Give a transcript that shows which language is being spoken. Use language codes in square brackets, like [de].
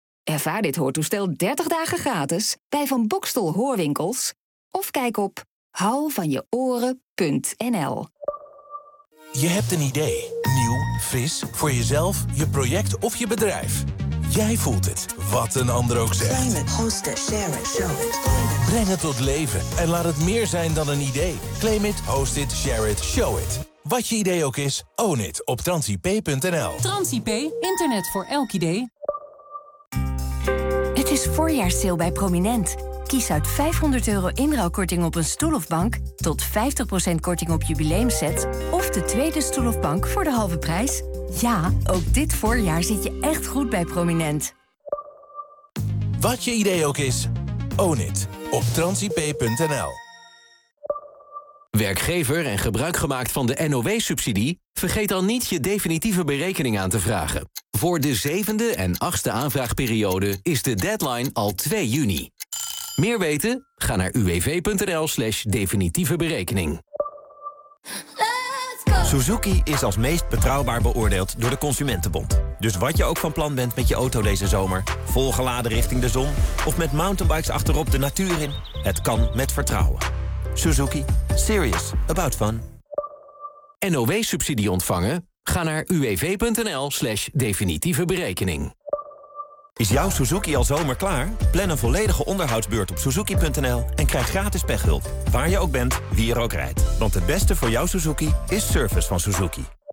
[nl] Ervaar dit hoortoestel 30 dagen gratis bij Van Bokstel Hoorwinkels of kijk op houvanjeoren.nl. Je hebt een idee. Nieuw, fris, voor jezelf, je project of je bedrijf. Jij voelt het, wat een ander ook zegt. [en] Claim it, host it, share it, show it. [nl] Breng het tot leven en laat het meer zijn dan een idee. [en] Claim it, host it, share it, show it. [nl] Wat je idee ook is, [en] own it [nl] op transip.nl. Transip, internet voor elk idee. Het is voorjaarssale bij Prominent. Kies uit €500 inruilkorting op een stoel of bank, tot 50% korting op jubileumsets of de tweede stoel of bank voor de halve prijs. Ja, ook dit voorjaar zit je echt goed bij Prominent. Wat je idee ook is, [en] own it [nl] op transip.nl. Werkgever en gebruik gemaakt van de NOW-subsidie? Vergeet dan niet je definitieve berekening aan te vragen. Voor de 7e en 8e aanvraagperiode is de deadline al 2 juni. Meer weten? Ga naar uwv.nl/definitieve berekening. Suzuki is als meest betrouwbaar beoordeeld door de Consumentenbond. Dus wat je ook van plan bent met je auto deze zomer, volgeladen richting de zon of met mountainbikes achterop de natuur in, het kan met vertrouwen. [en] Suzuki, serious about fun. [nl] NOW-subsidie ontvangen? Ga naar uwv.nl/definitieve berekening. Is jouw Suzuki al zomer klaar? Plan een volledige onderhoudsbeurt op suzuki.nl en krijg gratis pechhulp. Waar je ook bent, wie er ook rijdt. Want het beste voor jouw Suzuki is service van Suzuki.